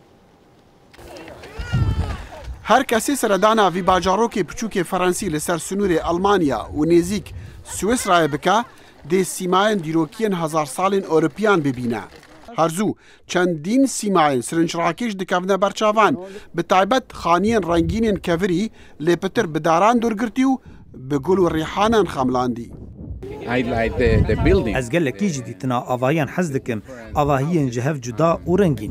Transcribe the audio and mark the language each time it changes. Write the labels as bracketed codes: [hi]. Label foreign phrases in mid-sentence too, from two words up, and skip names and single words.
[ku] هەر کەسی سەردانا وی باجارۆکی بچووکێ فەڕەنسی لەسەر سنوورێ ئەلمانیا و نێزیک سوێسرایە بکە دێ سیمایên dîrokiyên hezar salên Ewropiyan bibîne. Herzû çendîn sîmayên sirinçrakêj dikevne berçavan, bi taybet xaniyên rengînên kevirî lê pitir bi daran dûrgirtî û bi gul û rîhanan xemlandî. Ez gelekî jî dîtina avahiyan hez dikim, avahiyên ji hev cuda û rengîn.